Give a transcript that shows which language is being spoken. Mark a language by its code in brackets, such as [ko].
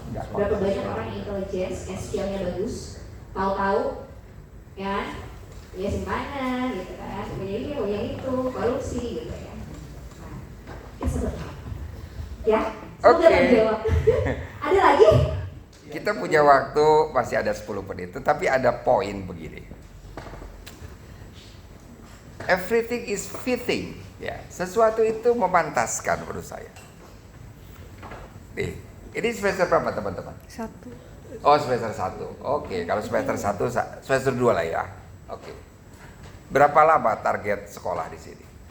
[id] Berapa banyak orang yang intelligence and skillnya bagus, tahu-tahu ya ya simpanan gitu kan, ini yang itu korupsi gitu ya. Nah, sebut ya, semoga terjawab. Ada lagi? Kita punya waktu masih ada 10 menit, tapi ada poin begini. [en] Everything is fitting, ya. [id] Sesuatu itu memantaskan menurut saya. Nih, ini semester berapa teman-teman? 1. Oh, semester 1. Oke, kalau semester 1, semester 2 lah ya. Oke. Berapa lama target sekolah di sini?